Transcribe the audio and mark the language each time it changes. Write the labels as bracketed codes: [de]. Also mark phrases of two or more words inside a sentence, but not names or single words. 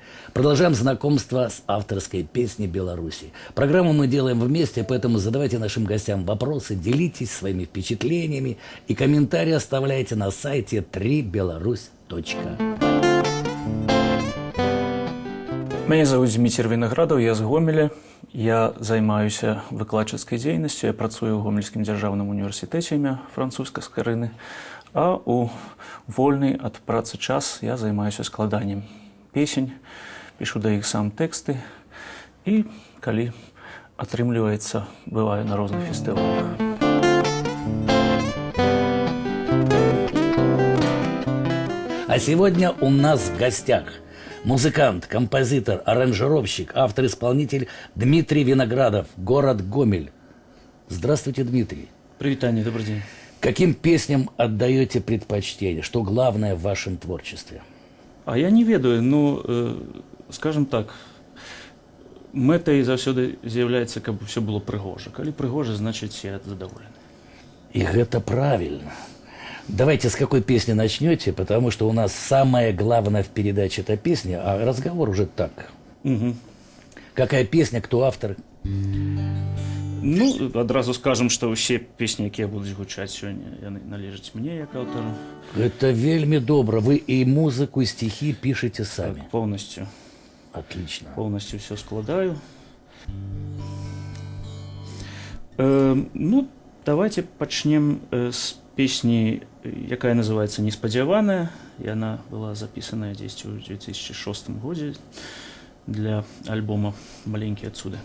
[ru] Продолжаем знакомство с авторской песней Беларуси. Программу мы делаем вместе, поэтому задавайте нашим гостям вопросы, делитесь своими впечатлениями и комментарии оставляйте на сайте 3belarus.ru. Меня зовут Дмитрий Виноградов, я з Гомеля. [be] Я займаюся выкладчыцкай дзейнасцю, я працую ў Гомельскім дзяржаўным універсітэце імя Французскай Скарыны, а у вольны ад працы час я займаюся складаннем песень, пішу да іх сам тэксты і, калі атрымліваецца, бываю на розных фестывалях. [ru] А сегодня у нас в гостях музыкант, композитор, аранжировщик, автор-исполнитель Дмитрий Виноградов, город Гомель. Здравствуйте, Дмитрий. Привитание, добрый день. Каким песням отдаете предпочтение? Что главное в вашем творчестве? [be] А я не ведаю, ну, скажем так, мэтай заўсёды з'яўляецца, каб [ru] все было [be] прыгожа. Калі прыгожа, значит, я задоволены. [ru] И это правильно. Давайте с какой песни начнете, потому что у нас самое главное в передаче это песня, а разговор уже так. Угу. Какая песня, кто автор? [be] Ну, адразу скажем, [ru] что все песни, [be] якія будуць гучаць сёння, яны належаць мне як аўтару. [ru] Это вельми добро. Вы и музыку, и стихи пишете сами. Так, полностью. Отлично. Полностью все складаю. [be] Ну, давайте пачнем с песни, якая называется «Неспадзяваная». [ru] И она была записана здесь в 2006 году для альбома «Маленький отсюда».